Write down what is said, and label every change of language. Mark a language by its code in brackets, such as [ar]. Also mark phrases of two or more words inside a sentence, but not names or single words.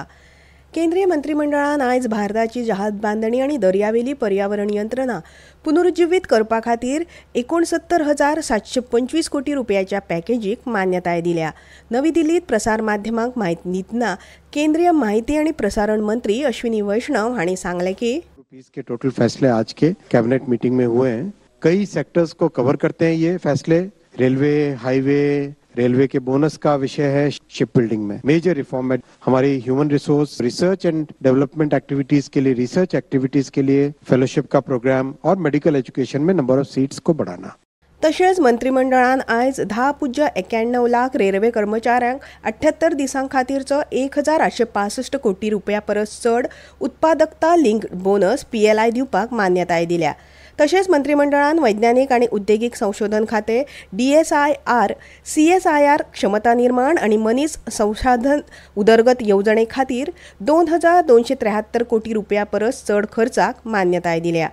[kok] केंद्रीय मंत्रिमंडळान आयज भारताची जहाज बांदणी आनी दर्यावेली पर्यावरण यंत्रणा पुनरुज्जीवीत करपा खातीर 69,725 कोटी रुपयाच्या पॅकेजीक मान्यताय दिल्या. नवी दिल्लीत प्रसार माध्यमांक म्हायती दितना केंद्रीय माहिती आनी प्रसारण मंत्री अश्विनी वैष्णव हांणी सांगलें की [hi] रुपीस के टोटल फैसले आज के [en] cabinet meeting [hi] में हुए हैं. कई सेक्टर्स को कवर करते हैं ये फैसले. रेलवे, हाईवे, रेलवे के बोनस का विषय है. [en] ship building [hi] में [en] major reform [hi] है. हमारी [en] human resource research and development activities [hi] के लिए, [en] research activities [hi] के लिए फेलोशिप का प्रोग्राम और [en] medical education [hi] में [en] number of seats [hi] को बढ़ाना. [kok] तशेंच मंत्रिमंडळान आयज 10.91 लाख रेल्वे कर्मचाऱ्यांक 78 दिसां खातीरचो 1,865 कोटी रुपया परस चड उत्पादकता [en] linked bonus [kok] PLI दिवपाक मान्यताय दिल्या. तशेंच मंत्रिमंडळान वैज्ञानीक आनी उद्देगीक संशोधन खातें, DSIR, CSIR क्षमता निर्माण आनी मनीस संसाधन उदरगत येवजणे खातीर 2,273 कोटी रुपया परस चड खर्चाक मान्यताय दिल्या.